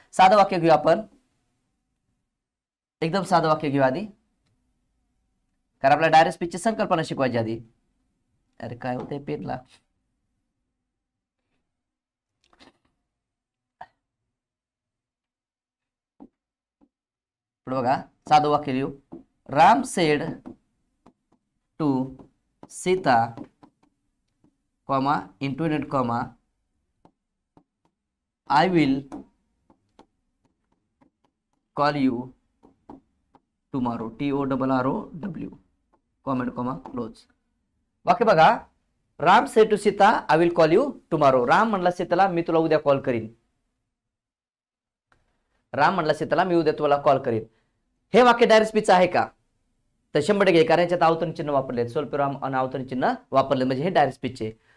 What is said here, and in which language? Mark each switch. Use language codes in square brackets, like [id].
[mr] साधं वाक्य घेऊ आपण, एकदम साधं वाक्य घेऊ आधी, कारण आपल्याला डायरेक्ट स्पीचची संकल्पना शिकवायची आधी. अरे काय होतंय पेनला. पुढे बघा, साधं वाक्य लिहू. [en] Ram said to Sita comma internet comma I will call you tomorrow, TORROW comment comma close. वाक्य बघा, Ram said to Sita I will call you tomorrow. [mr] Ram म्हणला सीताला मी तुला उद्या कॉल करीन. राम म्हणला सीताला मी उद्या तुला कॉल करीन. हे वाक्य डायरेक्ट स्पीच आहे का, तर 100% कारण याच्यात अवतरण चिन्ह वापरले, स्वल्पविराम आणि अवतरण चिन्ह वापरले, म्हणजे हे डायरेक्ट स्पीचचे.